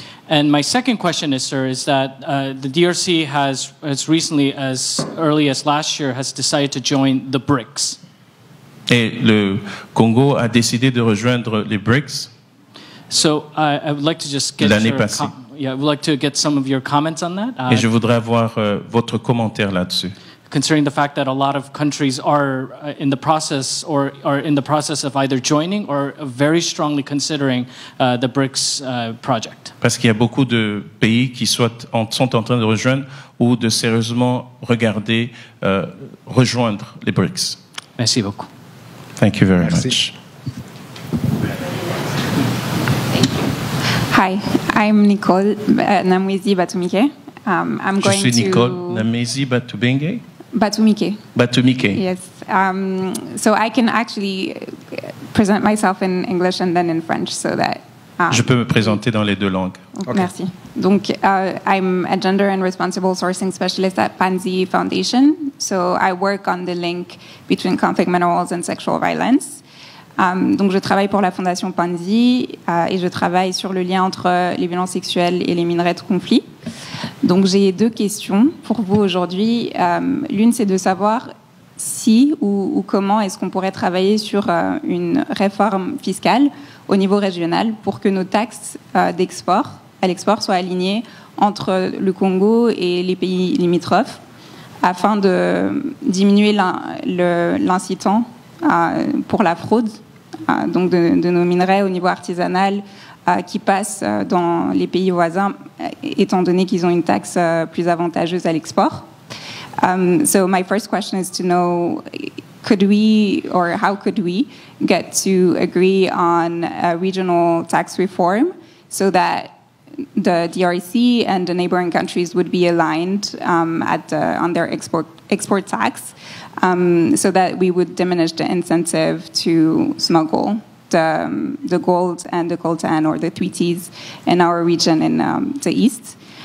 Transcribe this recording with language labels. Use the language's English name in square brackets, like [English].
[English] And my second question is, sir, is that the DRC has recently, as early as last year, has decided to join the BRICS. [French] Et le Congo a décidé de rejoindre les BRICS. [English] So I would like to just get [French] L'année passée. [English] I would like to get some of your comments on that. [French] Et je voudrais avoir votre commentaire là-dessus. [English] considering the fact that a lot of countries are in the process or are in the process of either joining or very strongly considering the BRICS project? [French] Parce qu'il y a beaucoup de pays qui sont en train de rejoindre ou de sérieusement regarder rejoindre les BRICS. Merci beaucoup. [English] Thank you very [French] Merci. [English] much. Hi, I'm Nicole Namwezi Batumike. I'm going [French] suis Nicole [English] to [French] Namezi Batubenge. Batumike. Batumike. [English] Yes. So I can actually present myself in English and then in French, so that. [French] Je peux me présenter dans les deux langues. Merci. [English] Donc, I'm a gender and responsible sourcing specialist at Panzi Foundation. So I work on the link between conflict minerals and sexual violence. [French] Donc, je travaille pour la Fondation Panzi et je travaille sur le lien entre les violences sexuelles et les minerais de conflit. Donc, j'ai deux questions pour vous aujourd'hui. L'une, c'est de savoir si ou comment est-ce qu'on pourrait travailler sur une réforme fiscale au niveau régional pour que nos taxes d'export à l'export soient alignées entre le Congo et les pays limitrophes afin de diminuer l'incitant pour la fraude donc de nos minerais au niveau artisanal qui passent dans les pays voisins étant donné qu'ils ont une taxe plus avantageuse à l'export. [English] So my first question is to know, could we or how could we get to agree on a regional tax reform so that the DRC and the neighboring countries would be aligned on their export tax, so that we would diminish the incentive to smuggle the gold and the coltan or the 3Ts in our region in the east.